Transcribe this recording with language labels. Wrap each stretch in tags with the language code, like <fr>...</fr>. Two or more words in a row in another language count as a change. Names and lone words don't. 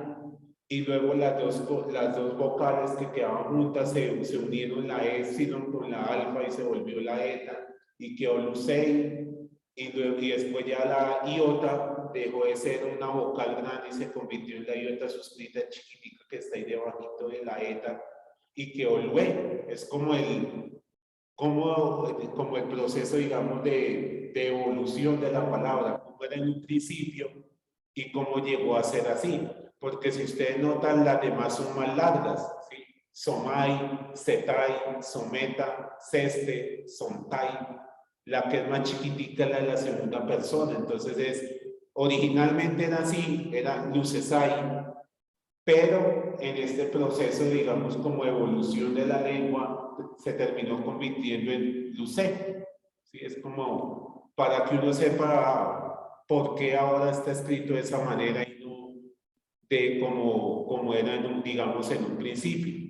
<es>y luego las dos vocales que quedaban juntas se unieron la epsilon con la alfa y se volvió la eta y quedó lucei, y después ya la iota dejó de ser una vocal grande y se convirtió en la iota suscrita chiquitica que está ahí debajito de la eta y quedó lue. Es como el proceso, digamos, de evolución de la palabra, como era en un principio y cómo llegó a ser así. Porque si ustedes notan, las demás son más largas, ¿sí?</es> <el>σομαι, σεται, σομεθα, σεσθε, σονται.</el> <es>La que es más chiquitica es la de la segunda persona. Entonces originalmente era así, era lucesai, pero en este proceso, digamos, como evolución de la lengua, se terminó convirtiendo en lucé. ¿Sí? Es como para que uno sepa por qué ahora está escrito de esa manera y no de como era, digamos, en un principio.</es>